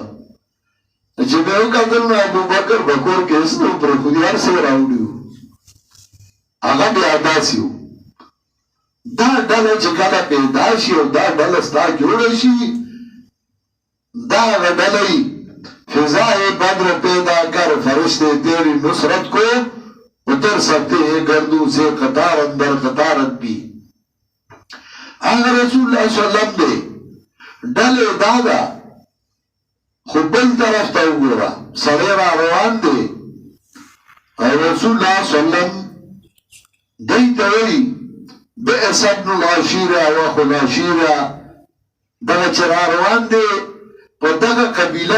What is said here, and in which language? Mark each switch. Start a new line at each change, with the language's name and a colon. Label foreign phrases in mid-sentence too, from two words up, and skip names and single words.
Pashto: چې مې وکتل نو ابوبکر په کور کې هېڅ نه و پرېښودي، هر څه یې راوړي وو. هغه بیا داسې وو. دا ډله چې کله پیدا شي او دا ډله ستا جوړه شي، دا هغه ډله وي
Urdu: فضائے بدر پیدا کر فرشتے تیری نصرت کو اتر سکتے ہیں گردوں سے قطار اندر قطارت بھی.
Pashto: اگر
Arabic: رسول اللہ صلی اللہ علیہ وسلم
Pashto: دے ډلې دا ده خو بل طرف ته وګوره سړی را روان دی او
Arabic: رسول الله صلی الله علیه وسلم
Pashto: دی ته وایي
Arabic: بئس ابن العشیره واخو العشیره
Pashto: دغه چې را روان دی په دغه قبیله